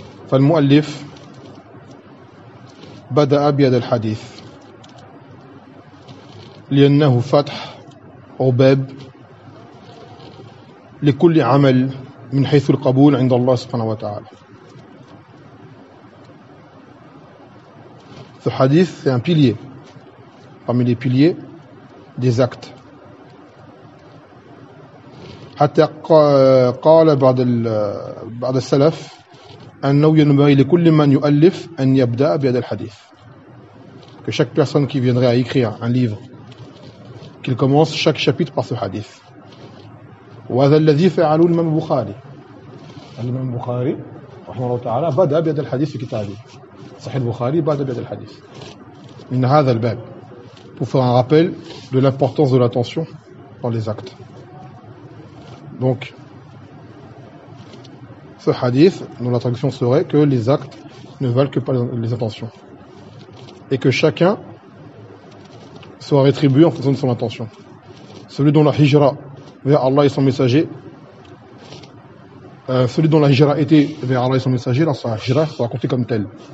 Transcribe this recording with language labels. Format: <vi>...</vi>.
<ar>فالمؤلف بدأ بهذا الحديث لأنه فتح أو باب لكل عمل من حيث القبول عند الله سبحانه وتعالى. في حديث</ar> <fr>un pilier parmi les piliers des actes.</fr> <ar>حتى قال بعض السلف أنه ينبغي لكل من يؤلف أن يبدأ بهذا الحديث.</ar> <fr>Que chaque personne qui viendrait à écrire un livre qu'il commence chaque chapitre par ce hadith.</fr> <ar>وهذا الذي فعله الإمام البخاري. الإمام البخاري رحمه الله تعالى بدأ بهذا الحديث في كتابه صحيح البخاري، بدأ بهذا الحديث من هذا الباب</ar> <fr>pour faire un rappel de l'importance de l'attention dans les actes. Donc ce hadith, dont la traduction serait que les actes ne valent que pas les intentions et que chacun soit rétribué en fonction de son intention. Celui dont la hijra vers Allah et son messager, celui dont la hijra était vers Allah et son messager, alors sa hijra sera comptée comme telle.</fr>